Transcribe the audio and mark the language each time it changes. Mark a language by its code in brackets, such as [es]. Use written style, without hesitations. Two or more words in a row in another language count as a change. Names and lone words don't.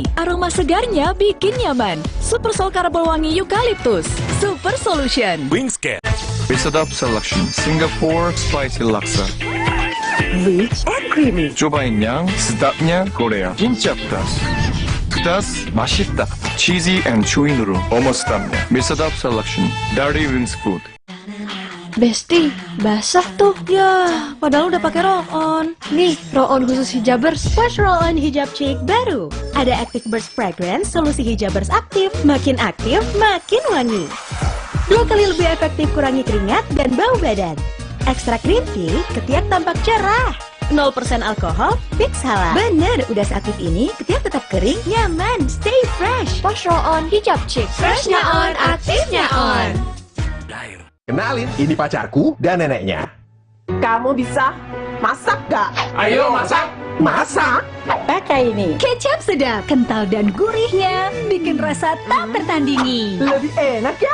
[id] Aroma segarnya bikin nyaman. Supersol karbol wangi Eukaliptus. [en] Super Solution. [id] Wingscan. Bisadab Selection Singapore Spicy Laksa. [en] Rich and creamy. [id] Cobain yang sedapnya Korea. Jinja pedas. Pedas, 맛있다. [en] Cheesy and chewy nuru. Almost sedapnya. [id] Bisadab Selection. Dari Wings Food. Besti, basah tuh. Ya, padahal udah pakai roll on. Nih, roll-on khusus hijabers. Wash roll-on hijab chic baru. Ada Active Burst Fragrance, solusi hijabers aktif. Makin aktif, makin wangi. 2 kali lebih efektif kurangi keringat dan bau badan. Ekstrak [en] green tea, [id] ketiak tampak cerah. 0% alkohol, fix halal. Bener, udah seaktif ini, ketiak tetap kering, nyaman, [en] stay fresh. [id] Wash roll-on hijab chic. Freshnya on, aktifnya on. Kenalin, ini pacarku dan neneknya. Kamu bisa masak gak? Ayo masak! Masak! Pakai ini. Kecap sedap, kental dan gurihnya bikin rasa tak tertandingi. Lebih enak ya?